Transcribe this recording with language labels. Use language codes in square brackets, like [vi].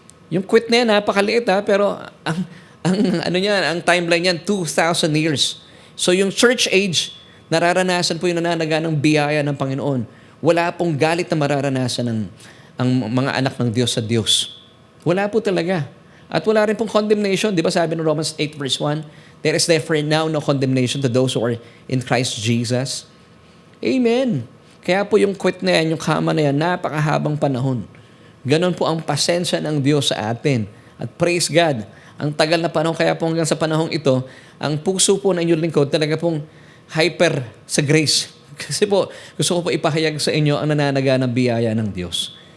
[tl] Yung quit na yan, napakaliit pero ang timeline niyan, 2,000 years. So yung church age, nararanasan po yung nananaga ng biyaya ng Panginoon. Wala pong galit na mararanasan ang mga anak ng Diyos sa Diyos. Wala po talaga. At wala rin pong condemnation. Di ba sabi ng [en] Romans 8 verse 1, there is therefore now no condemnation to those who are in Christ Jesus. [tl] Amen. Kaya po yung quit na yan, yung kama na yan, napakahabang panahon. Ganon po ang pasensya ng Diyos sa atin. At [en] praise God, [tl] ang tagal na panahon, kaya po hanggang sa panahong ito, ang puso po ng inyong lingkod talaga pong hyper sa grace. Kasi po, gusto ko po ipahayag sa inyo ang nananaga ng biyaya ng Diyos.